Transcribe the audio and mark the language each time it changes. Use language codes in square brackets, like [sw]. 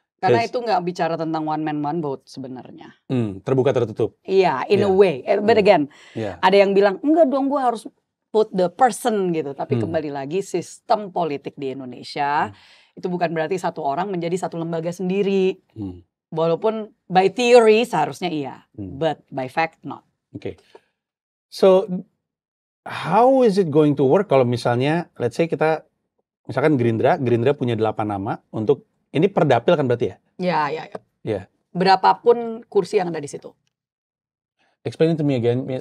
[id] Karena itu nggak bicara tentang [en] one man one vote [id] sebenarnya. Terbuka tertutup. Iya, [en] in a way. But again, [id] ada yang bilang enggak dong, gue harus [en] put the person [id] gitu. Tapi kembali lagi sistem politik di Indonesia Itu bukan berarti satu orang menjadi satu lembaga sendiri. Walaupun [en] by theory [id] seharusnya iya, [en] but by fact not. [id] Oke. [en] So how is it going to work [id] kalau misalnya [en] let's say [id] kita misalkan Gerindra punya 8 nama untuk ini per dapil kan berarti ya? Ya. Berapapun kursi yang ada di situ. [en] Explain it to me again.